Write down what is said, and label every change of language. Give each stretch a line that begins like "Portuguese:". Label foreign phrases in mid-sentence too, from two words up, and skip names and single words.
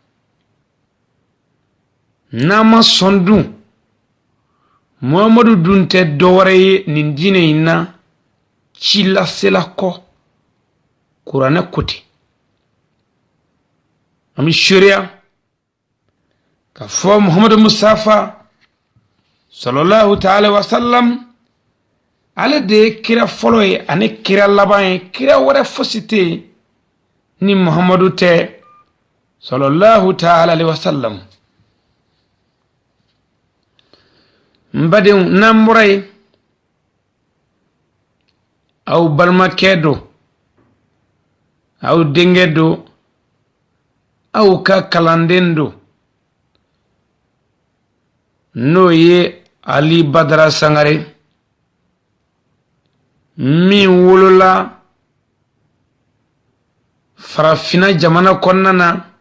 Bambara: n'an ma sɔn dun muhammadu dun tɛ dɔwɛrɛ ye nin diinɛ in na ci lasela kɔ kuranɛ ko ten an bɛ seereya ka fɔ muhammadu musafa
Arabic: صلى الله تعالى وسلم
Bambara: ale de ye kira fɔlɔ ye ani kira laban ye kira wɛrɛ fosi tɛ yen ni muhammadu tɛ
Arabic: صلى الله تعالى وسلم
Bambara: n badenw n'an bɔra yen aw balimakɛ don aw denkɛ don aw ka kalanden don n'o ye Ali Badara Sangare min wolola farafina jamana kɔnɔna na